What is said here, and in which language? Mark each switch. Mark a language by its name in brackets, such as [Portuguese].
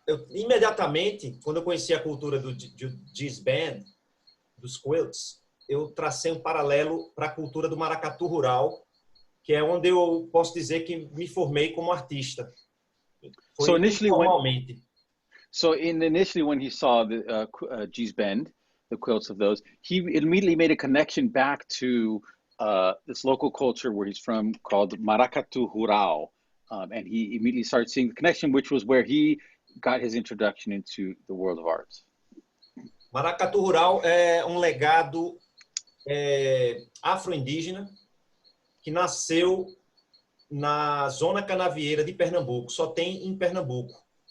[Portuguese] Imediatamente, quando eu conheci a cultura do jazz band, dos quilts, eu tracei um paralelo para a cultura do maracatu rural, que é onde eu posso dizer que me formei como artista. Foi [English] initially when he saw the jazz band, the quilts of those, he immediately made a connection back to this local culture where he's from called maracatu rural, and he immediately started seeing the connection, which was where he got his introduction into the world of arts. [Portuguese] Maracatu rural é um legado afro-indígena que nasceu na zona canavieira de Pernambuco, só tem em Pernambuco.